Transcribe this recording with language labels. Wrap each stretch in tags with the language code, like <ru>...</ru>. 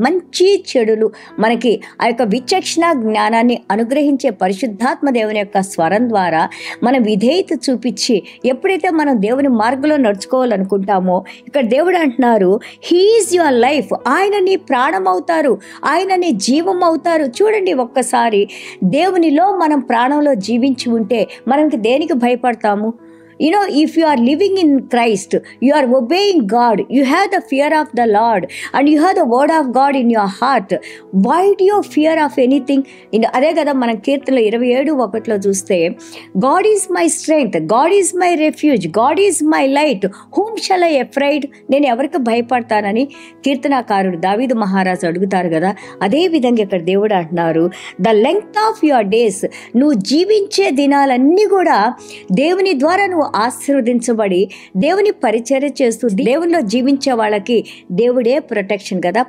<te>మంచి చెడులు మనకి ఆ యొక్క విచక్షణ జ్ఞానాన్ని అనుగ్రహించే పరిశుద్ధాత్మ దేవుని యొక్క స్వరం ద్వారా మన విధేయత చూపించి ఎప్పుడైతే మనం దేవుని మార్గంలో నడుచుకోవాలనుకుంటామో ఇక్కడ దేవుడు అంటున్నారు</te> <en>he is your life,</en> <te>ఆయన నీ ప్రాణం అవుతారు, ఆయన నీ జీవం అవుతారు. చూడండి ఒక్కసారి దేవునిలో మనం ప్రాణంలో జీవించి ఉంటే మనకి దేనికి భయపడతాము?</te> <en>If you are living in Christ, you are obeying God, you have the fear of the Lord and you have the word of God in your heart. Why do you fear of anything?</en> <te>అదే కదా మనం కీర్తనలు 27:1 చూస్తే</te> <en>God is my strength, God is my refuge, God is my light, whom shall I afraid?</en> <te>నేను ఎవరికి భయపడతానని కీర్తనాకారుడు దావీదు మహారాజు అడుగుతారు కదా. అదే విధంగా ఇక్కడ దేవుడు అంటున్నారు</te> <en>the length of your days,</en> <te>నువ్వు జీవించే దినాలన్నీ కూడా దేవుని ద్వారా నువ్వు ఆశీర్వదించబడి దేవుని పరిచర్య చేస్తూ దేవునిలో జీవించే వాళ్ళకి దేవుడే ప్రొటెక్షన్ కదా.</te>